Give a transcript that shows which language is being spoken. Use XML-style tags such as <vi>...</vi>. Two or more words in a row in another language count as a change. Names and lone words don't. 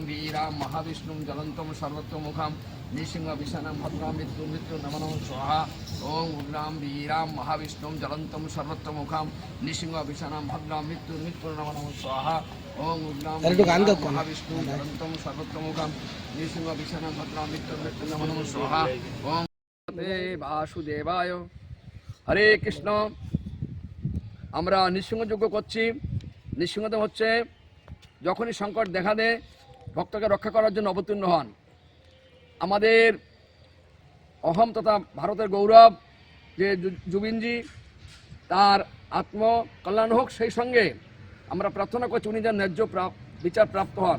<sa>वीरां महाविष्णुं ज्वलन्तं सर्वतोमुखं नृसिंहविषाणं भद्रां मृत्युं नमः स्वाहा ओं उग्रां वीरां महाविष्णुं ज्वलन्तं सर्वतोमुखं नृसिंहविषाणं भद्रां मृत्युं नमः स्वाहा ओं उग्रां महाविष्णुं ज्वलन्तं सर्वतोमुखं नृसिंहविषाणं भद्रां मृत्युं नमः स्वाहा ओं वासुदेवाय हरे कृष्ण।</sa> <bn>আমরা নৃসিংহযজ্ঞ করছি। নৃসিংহদেব হচ্ছে যখনই সংকট দেখা দেয় ভক্তকে রক্ষা করার জন্য অবতীর্ণ হন। আমাদের অহম তথা ভারতের গৌরব যে জুবিনজি, তার আত্মকল্যাণ হোক, সেই সঙ্গে আমরা প্রার্থনা করছি উনি যেন ন্যায্য বিচার প্রাপ্ত হন।</bn>